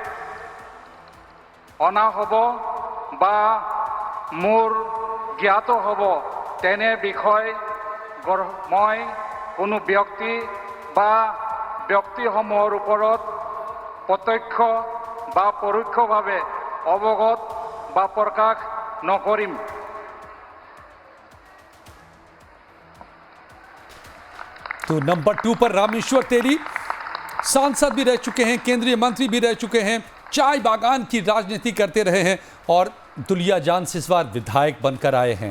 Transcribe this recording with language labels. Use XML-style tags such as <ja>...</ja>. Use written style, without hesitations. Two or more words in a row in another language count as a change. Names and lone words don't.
<as>অনা হ'ব বা মোৰ জ্ঞাত হ'ব তেনে বিষয় মই কোনো ব্যক্তি বা ব্যক্তিসমূহৰ ওপৰত প্ৰত্যক্ষ বা পৰোক্ষভাৱে অৱগত বা প্ৰকাশ নকৰিম।</as> <hi>तो नंबर 2 पर रामेश्वर तेली सांसद भी रह चुके हैं, केंद्रीय मंत्री भी रह चुके हैं, चाय बागान की राजनीति करते रहे हैं और दुलियाजान से इस बार विधायक बनकर आए हैं।</hi>